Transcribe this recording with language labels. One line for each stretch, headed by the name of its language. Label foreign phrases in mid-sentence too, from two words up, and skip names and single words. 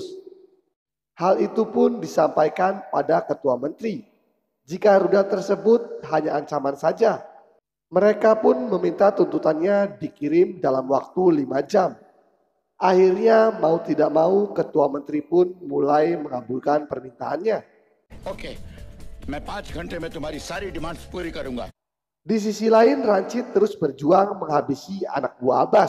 Indonesian: Hal itu pun disampaikan pada ketua menteri. Jika rudal tersebut hanya ancaman saja, mereka pun meminta tuntutannya dikirim dalam waktu 5 jam. Akhirnya mau tidak mau ketua menteri pun mulai mengabulkan permintaannya.
Hindi: ओके, मैं 5 घंटे में तुम्हारी सारी डिमांड्स पूरी करूंगा.
Indonesian: Di sisi lain Ranjit terus berjuang menghabisi anak buah Abbas.